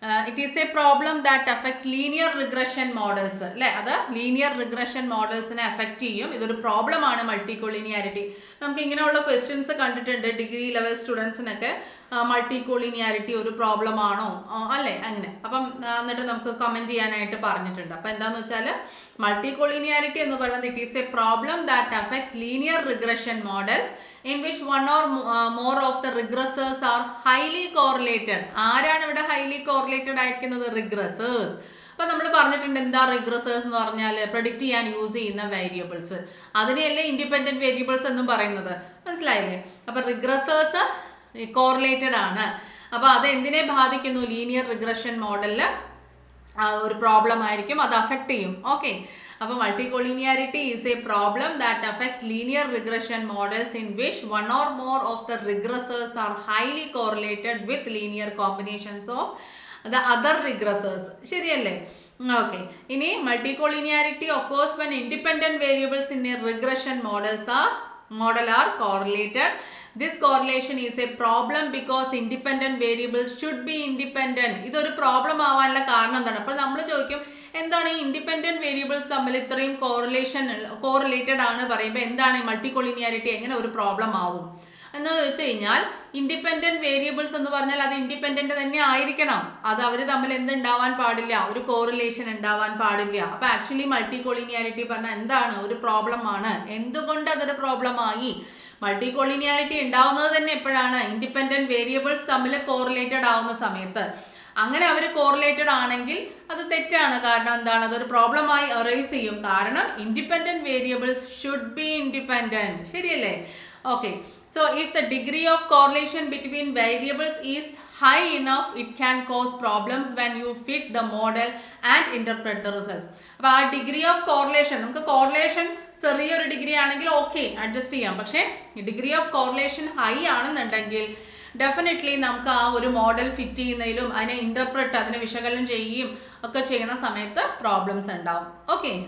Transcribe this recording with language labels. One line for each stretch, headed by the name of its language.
English: It is a problem that affects linear regression models,
Malayalam: അല്ലേ? അത് linear regression മോഡൽസിനെ affect ചെയ്യും. ഇതൊരു പ്രോബ്ലം ആണ് മൾട്ടികൊളീനിയാരിറ്റി. നമുക്ക് ഇങ്ങനെയുള്ള ക്വസ്റ്റ്യൻസ് കണ്ടിട്ടുണ്ട് ഡിഗ്രി ലെവൽ സ്റ്റുഡൻസിനൊക്കെ. മൾട്ടികൊളീനിയാരിറ്റി ഒരു പ്രോബ്ലം ആണോ, അല്ലേ? അങ്ങനെ. അപ്പം എന്നിട്ട് നമുക്ക് കമൻറ്റ് ചെയ്യാനായിട്ട് പറഞ്ഞിട്ടുണ്ട്. അപ്പം എന്താണെന്ന് വെച്ചാൽ മൾട്ടികൊളീനിയാരിറ്റി എന്ന് പറയുന്നത്
English: It is a problem that affects linear regression models in which one or more of the regressors are highly correlated.
Malayalam: ആരാണ് ഇവിടെ highly correlated ആയിരിക്കുന്നത്? റിഗ്രസേഴ്സ്. അപ്പോൾ നമ്മൾ പറഞ്ഞിട്ടുണ്ട് എന്താ റിഗ്രസേഴ്സ് എന്ന് പറഞ്ഞാൽ പ്രെഡിക്റ്റ് ചെയ്യാൻ യൂസ് ചെയ്യുന്ന വേരിയബിൾസ്. അതിനെയല്ലേ ഇൻഡിപെൻഡൻറ്റ് വേരിയബിൾസ് എന്നും പറയുന്നത്, മനസ്സിലായില്ലേ? അപ്പോൾ റിഗ്രസേഴ്സ് കോറിലേറ്റഡ് ആണ്. അപ്പോൾ അത് എന്തിനെ ബാധിക്കുന്നു? ലീനിയർ റിഗ്രഷൻ മോഡലിൽ ഒരു പ്രോബ്ലം ആയിരിക്കും, അത് അഫക്റ്റ് ചെയ്യും. ഓക്കെ. അപ്പോൾ
English: multicollinearity is a problem that affects linear regression models in which one or more of the regressors are highly correlated with linear combinations of the other regressors.
Malayalam: ശരിയല്ലേ?
English: Okay.
Malayalam: ഇനി
English: multicollinearity occurs when independent variables in a regression model are correlated. This correlation is a problem because independent variables should be independent.
Malayalam: ഇതൊരു problem ആവാനുള്ള കാരണം എന്താണ്? അപ്പോൾ നമ്മൾ ചോദിക്കും എന്താണ് ഈ ഇൻഡിപെൻഡന്റ് വേരിയബിൾസ് തമ്മിൽ ഇത്രയും കോറിലേറ്റഡ് ആണ് പറയുമ്പോൾ എന്താണ് ഈ മൾട്ടികൊളിനിയാരിറ്റി എങ്ങനെ ഒരു പ്രോബ്ലം ആവും എന്ന് വെച്ച് കഴിഞ്ഞാൽ ഇൻഡിപെൻഡന്റ് വേരിയബിൾസ് എന്ന് പറഞ്ഞാൽ അത് ഇൻഡിപെൻഡന്റ് തന്നെ ആയിരിക്കണം. അത് അവർ തമ്മിൽ എന്തുണ്ടാവാൻ പാടില്ല, ഒരു കോറിലേഷൻ ഉണ്ടാവാൻ പാടില്ല. അപ്പോൾ ആക്ച്വലി മൾട്ടികൊളിനിയാരിറ്റി പറഞ്ഞാൽ എന്താണ്, ഒരു പ്രോബ്ലം ആണ്. എന്തുകൊണ്ട് അതൊരു പ്രോബ്ലം ആയി? മൾട്ടികൊളിനിയാരിറ്റി ഉണ്ടാവുന്നത് തന്നെ എപ്പോഴാണ്? ഇൻഡിപെൻഡന്റ് വേരിയബിൾസ് തമ്മിൽ കോറിലേറ്റഡ് ആവുന്ന സമയത്ത്. അങ്ങനെ അവർ കോറിലേറ്റഡ് ആണെങ്കിൽ അത് തെറ്റാണ്. കാരണം എന്താണ്, അതൊരു പ്രോബ്ലമായി അറൈസ് ചെയ്യും. കാരണം
English: Independent variables should be independent.
Malayalam: ശരിയല്ലേ? Okay.
English: So if the degree of correlation between variables is high enough, it can cause problems when you fit the model and interpret the results.
Malayalam: അപ്പോൾ ആ degree of correlation, നമുക്ക് correlation ചെറിയൊരു degree ആണെങ്കിൽ okay adjust ചെയ്യാം. പക്ഷേ degree of correlation high ആണെന്നുണ്ടെങ്കിൽ definitely നമുക്ക് ആ ഒരു മോഡൽ ഫിറ്റ് ചെയ്യുന്നതിലും അതിനെ ഇൻ്റർപ്രറ്റ്, അതിനെ വിശകലനം ചെയ്യുകയും ഒക്കെ ചെയ്യുന്ന സമയത്ത് പ്രോബ്ലംസ് ഉണ്ടാവും. ഓക്കെ.